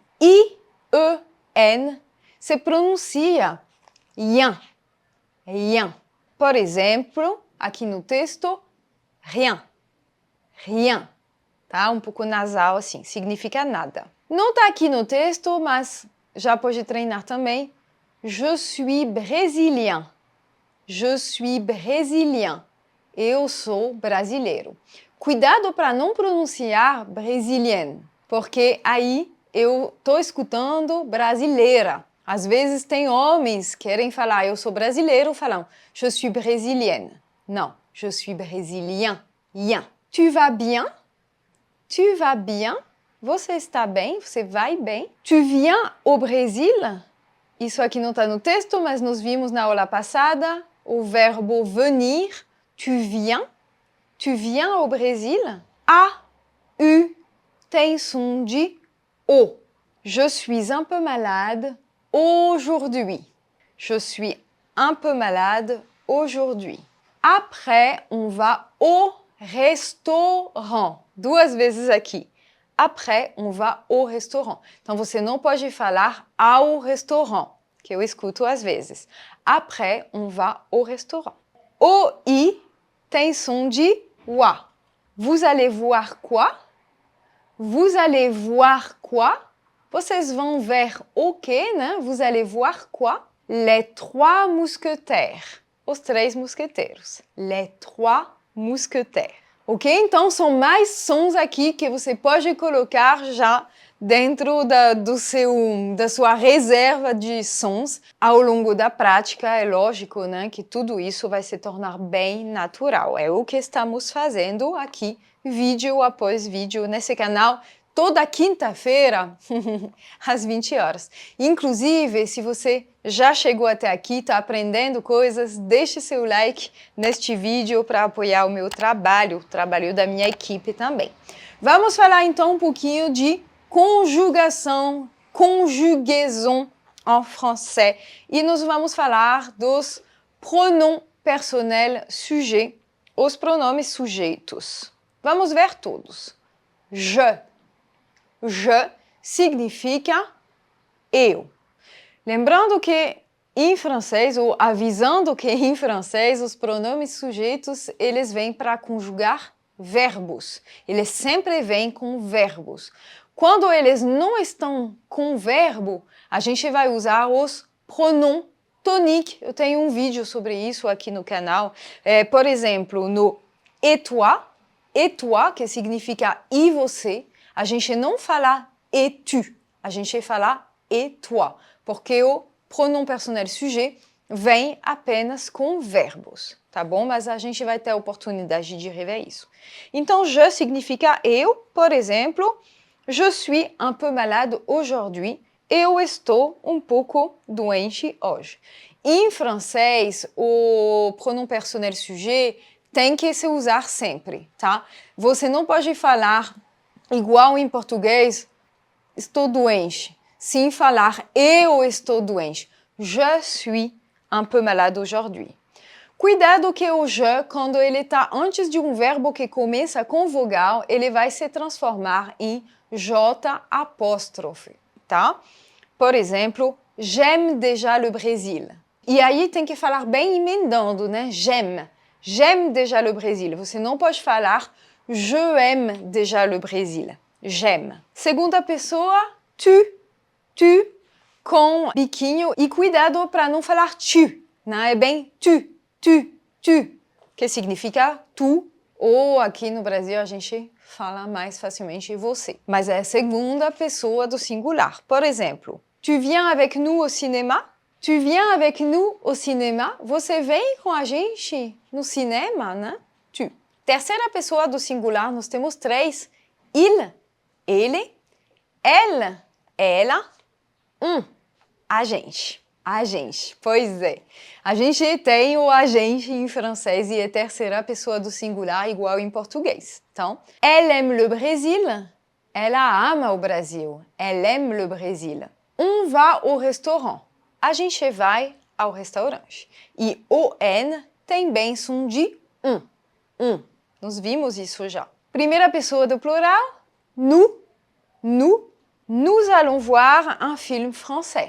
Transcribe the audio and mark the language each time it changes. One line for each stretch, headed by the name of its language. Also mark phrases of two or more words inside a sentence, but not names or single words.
Portuguese: I, E, N se pronuncia yen, yen. Por exemplo, aqui no texto,
French: rien, rien.
Portuguese: Tá? Um pouco nasal assim, significa nada. Não está aqui no texto, mas já pode treinar também.
French: Je suis brésilien. Je suis brésilien.
Portuguese: Eu sou brasileiro. Cuidado para não pronunciar brésilienne, porque aí eu estou escutando brasileira. Às vezes tem homens que querem falar eu sou brasileiro, falam je suis brésilienne.
French: Não, je suis brésilien. Yen. Tu vas bien? Tu vas bien?
Portuguese: Você está bem? Você vai bem?
French: Tu viens au Brésil?
Portuguese: Isso aqui não está no texto, mas nós vimos na aula passada o verbo venir.
French: Tu viens? Tu viens au Brésil?
Portuguese: A, U, tem som de O.
French: Je suis un peu malade aujourd'hui. Je suis un peu malade aujourd'hui. Après, on va au restaurant.
Portuguese: Duas vezes aqui.
French: Après, on va au restaurant.
Portuguese: Então, você não pode falar ao restaurant, que eu escuto às vezes.
French: Après, on va au restaurant.
Portuguese: O I tem som de wa.
French: Vous allez voir quoi? Vous allez voir quoi?
Portuguese: Vocês vão ver o quê, né?
French: Vous allez voir quoi? Les trois mousquetaires.
Portuguese: Os três mosqueteiros.
French: Les trois mousquetaires.
Portuguese: Ok? Então, são mais sons aqui que você pode colocar já dentro da sua reserva de sons ao longo da prática. É lógico, né, que tudo isso vai se tornar bem natural. É o que estamos fazendo aqui, vídeo após vídeo, nesse canal, toda quinta-feira, às 20 horas. Inclusive, se você já chegou até aqui, está aprendendo coisas, deixe seu like neste vídeo para apoiar o meu trabalho, o trabalho da minha equipe também. Vamos falar então um pouquinho de conjugação,
French: conjugaison em français.
Portuguese: E nós vamos falar dos
French: pronoms personnels sujets,
Portuguese: os pronomes sujeitos. Vamos ver todos. Je. Je significa eu. Lembrando que em francês, ou avisando que em francês, os pronomes sujeitos, eles vêm para conjugar verbos. Eles sempre vêm com verbos. Quando eles não estão com verbo, a gente vai usar os
French: pronoms toniques.
Portuguese: Eu tenho um vídeo sobre isso aqui no canal. Por exemplo, no
French: et toi,
Portuguese: que significa e você, a gente não fala
French: et tu,
Portuguese: a gente fala
French: et toi,
Portuguese: porque o
French: pronom personnel sujet
Portuguese: vem apenas com verbos, tá bom? Mas a gente vai ter a oportunidade de rever isso. Então, je significa eu, por exemplo,
French: je suis un peu malade aujourd'hui,
Portuguese: eu estou um pouco doente hoje. Em francês, o
French: pronom personnel sujet
Portuguese: tem que se usar sempre, tá? Você não pode falar igual em português, estou doente, sem falar eu estou doente. Je suis un peu malade aujourd'hui. Cuidado que o je, quando ele está antes de um verbo que começa com vogal, ele vai se transformar em J apóstrofe, tá? Por exemplo,
French: j'aime déjà le Brésil.
Portuguese: E aí tem que falar bem emendando, né?
French: J'aime. J'aime déjà le Brésil.
Portuguese: Você não pode falar
French: je aime déjà le Brésil.
Portuguese: J'aime. Segunda pessoa, tu, com biquinho. E cuidado para não falar tu, né? É bem tu, que significa tu. Ou aqui no Brasil a gente fala mais facilmente você. Mas é a segunda pessoa do singular. Por exemplo,
French: tu viens avec nous au cinéma? Tu viens avec nous au cinéma?
Portuguese: Você vem com a gente no cinema, né? Tu. Terceira pessoa do singular, nós temos três. Il, ele, elle, ela, a gente. A gente, pois é. A gente tem o agente em francês e é terceira pessoa do singular igual em português. Então,
French: elle aime le Brésil.
Portuguese: Ela ama o Brasil.
French: Elle aime le Brésil. On va au restaurant.
Portuguese: A gente vai ao restaurante. E o N tem bem som de Nós vimos isso já. Primeira pessoa do plural,
French: nous allons voir un film français.